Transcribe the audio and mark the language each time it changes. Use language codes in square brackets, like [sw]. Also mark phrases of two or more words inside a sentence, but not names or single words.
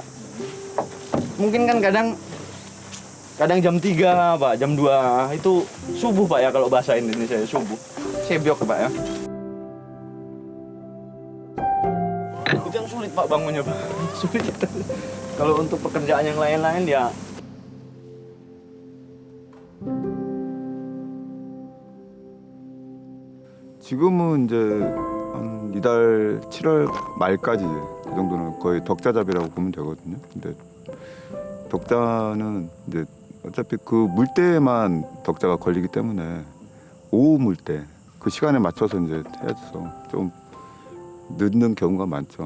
[id] Mungkin kan kadang jam 3 Pak, jam 2 itu subuh Pak ya kalau bahasa Indonesia subuh. Sebyok Pak ya. Itu yang sulit Pak bangunnya Pak. Sulit itu. Kalau untuk pekerjaan yang lain-lain ya [ko] 지금은 이제 한 이달 7월 말까지 이 정도는 거의 덕자잡이라고 보면 되거든요. 근데 덕자는 이제 어차피 그 물때에만 덕자가 걸리기 때문에 오후 물때 그 시간에 맞춰서 이제 해야 돼서 좀 늦는 경우가 많죠.